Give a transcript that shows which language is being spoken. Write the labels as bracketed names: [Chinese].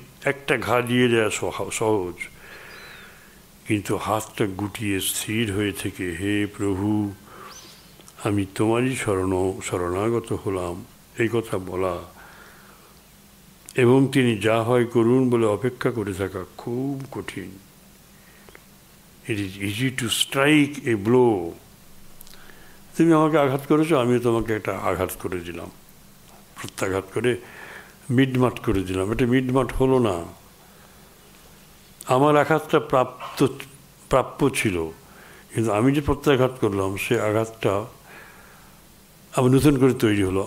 [Bangla] একটা ঘা দিয়ে দেওয়া সহজ, কিন্তু হাতটা গুটিয়ে স্থির হয়ে থেকে, হে প্রভু আমি তোমারই শরণাগত হলাম, এই কথা বলা এবং তিনি যা হয় করুন বলে অপেক্ষা করে থাকা খুব কঠিন। [English] It is easy to strike a blow. [Bangla] তুমি আমাকে আঘাত করেছো, আমিও তোমাকে একটা আঘাত করে দিলাম, প্রত্যাঘাত করে মিটমাট করে দিলাম। এটা মিটমাট হলো না। আমার আঘাতটা প্রাপ্য ছিল, কিন্তু আমি যে প্রত্যাঘাত করলাম সে আঘাতটা আবার নতুন করে তৈরি হলো।